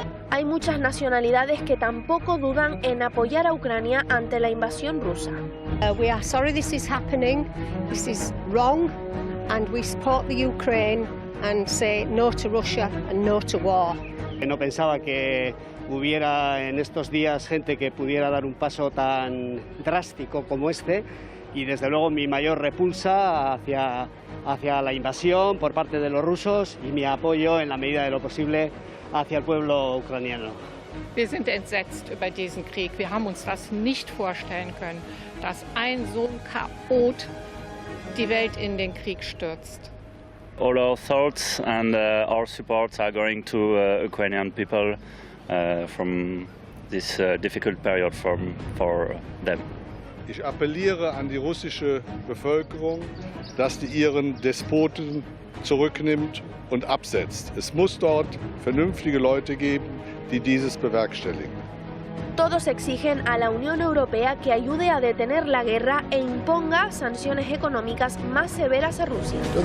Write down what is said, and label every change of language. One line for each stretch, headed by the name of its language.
Spanish: Hay muchas nacionalidades que tampoco dudan en apoyar a Ucrania ante la invasión rusa.
English: We are sorry this is happening. This is wrong, and we support the Ukraine and say no to Russia and no to war.
Spanish: No pensaba que hubiera en estos días gente que pudiera dar un paso tan drástico como este y desde luego mi mayor repulsa hacia la invasión por parte de los rusos y mi apoyo en la medida de lo posible hacia el pueblo ucraniano.
German: Wir sind entsetzt über diesen Krieg. Wir haben uns das nicht vorstellen können, dass ein so ein Chaot die Welt in den Krieg stürzt.
English: All our thoughts and our supports are going to Ukrainian people from this difficult period for them.
German: Ich appelliere an die russische Bevölkerung, dass die ihren Despoten zurücknimmt und absetzt. Es muss dort vernünftige Leute geben, die dieses bewerkstelligen.
Spanish: Todos exigen a la Unión Europea que ayude a detener la guerra e imponga sanciones económicas más severas a Rusia.